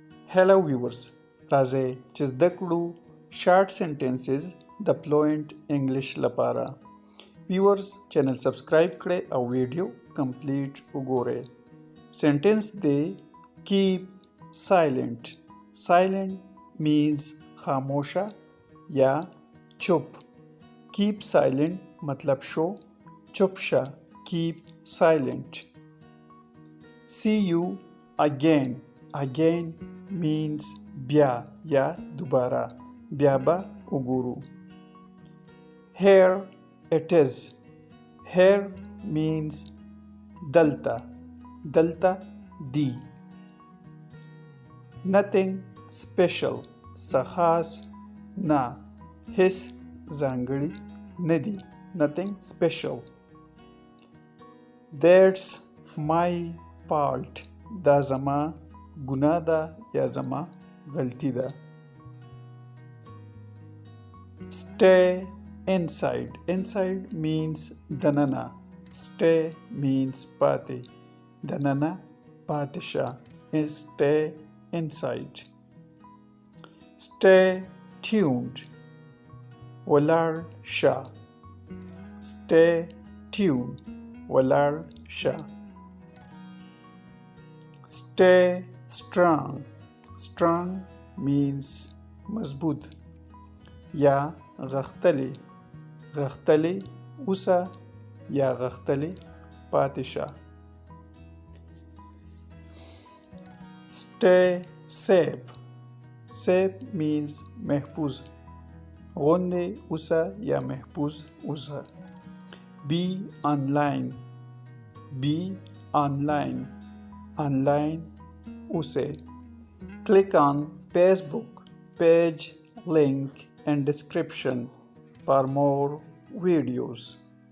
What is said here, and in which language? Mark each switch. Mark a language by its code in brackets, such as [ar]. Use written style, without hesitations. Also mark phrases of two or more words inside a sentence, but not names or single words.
[en] Hello viewers, [ps] راځئ چې زده کړو [en] short sentences [ps] د [en] fluent English [ps] لپاره. [en] viewers channel subscribe [ps] کړئ او [en] video complete [ps] وګورئ. سنټنس دی [en] keep silent. Silent means [ps] خاموشه یا چپ. [en] keep silent [ps] مطلب شو چپ شه. [en] keep silent. See you again. Again means [ps] بیا یا دوباره. بیا به وګورو. [en] Here it is. Here means دلته. [ps] دلته دی. [en] Nothing special. [ps] څه خاص نه. هیڅ ځانګړي نه دی. [en] Nothing special. That's my fault. [ps] دا زما ګناه ده یا زما غلطي ده. [en] Stay inside. Inside means دننه. Stay means پاتې. [ps] دننه پاتې شه. [en] Stay inside. Stay tuned. [ps] ولاړ شه. [en] Stay tuned. [ps] ولاړ شه. [en] Stay strong. Strong means [ps] مضبوط یا غښتلی. غښتلی اوسه یا غښتلی پاتې شه. [en] Stay safe. Safe means محفوظ. [ps] خوندي اوسه یا محفوظ اوسه. [en] Be online. Be online. [ps] Online اوسئ. [en] Click on Facebook page link in description for more videos.